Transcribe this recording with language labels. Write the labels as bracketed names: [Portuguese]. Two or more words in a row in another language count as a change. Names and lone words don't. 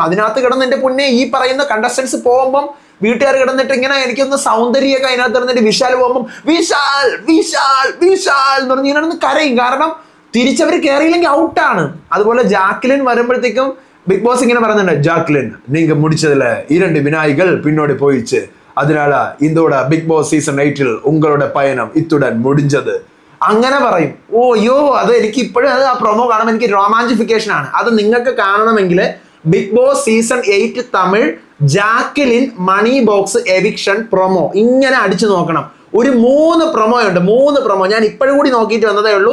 [Malayalam] അതിനകത്ത് കിടന്ന് എൻ്റെ പുന്നെ ഈ പറയുന്ന കണ്ടസ്റ്റൻസ് പോകുമ്പം വീട്ടുകാർ കിടന്നിട്ട് ഇങ്ങനെ എനിക്കൊന്ന് സൗന്ദര്യമൊക്കെ അതിനകത്ത് കിടന്നിട്ട് വിശാൽ പോകുമ്പം വിശാൽ വിശാൽ വിശാൽ എന്ന് പറഞ്ഞ് ഇങ്ങനെ കരയും. കാരണം തിരിച്ചവർ കയറിയില്ലെങ്കിൽ ഔട്ടാണ്. അതുപോലെ ജാക്ലിൻ വരുമ്പോഴത്തേക്കും ബിഗ് ബോസ് ഇങ്ങനെ പറയുന്നുണ്ട്, ജാക്ലിൻ [Tamil] நீங்க முடிச்சதுல 2 வினாய்கள் பின்னோடி போயிடுச்சு, அதனால இதோட பிக் பாஸ் സീസൺ 8 உங்களோட பயணம் இத்துடன் முடிஞ்சது [Malayalam] അങ്ങനെ പറയും. ഓയ്യോ, അത് എനിക്ക് ഇപ്പോഴും അത് ആ പ്രൊമോ കാണുമ്പോൾ എനിക്ക് റൊമാൻറ്റിഫിക്കേഷൻ ആണ്. അത് നിങ്ങൾക്ക് കാണണമെങ്കിൽ ബിഗ് ബോസ് സീസൺ 8 തമിഴ് ജാക്ലിൻ മണി ബോക്സ് എവിക്ഷൻ പ്രൊമോ ഇങ്ങനെ അടിച്ചു നോക്കണം. ഒരു 3 പ്രൊമോ ഉണ്ട്. 3 പ്രൊമോ ഞാൻ ഇപ്പോഴും കൂടി നോക്കിയിട്ട് വന്നതേ ഉള്ളൂ.